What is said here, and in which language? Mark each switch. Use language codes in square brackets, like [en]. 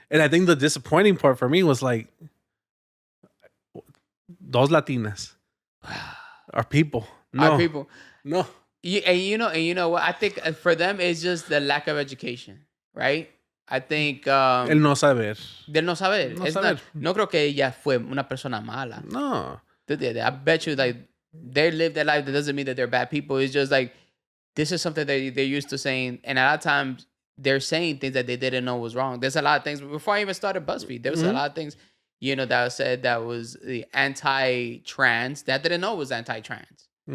[en] And I think the disappointing part for me was like, dos Latinas are people. No. Are people. No. And you know what? I think for them it's just the lack of education, right? I think [es] el no saber. Del no saber. No creo que ella fue una persona mala. No. [en] I bet you like they live their life. That doesn't mean that they're bad people. It's just like this is something that they're used to saying, and a lot of times they're saying things that they didn't know was wrong. There's a lot of things before I even started BuzzFeed. There was a lot of things, that said that was the anti-trans that I didn't know was anti-trans.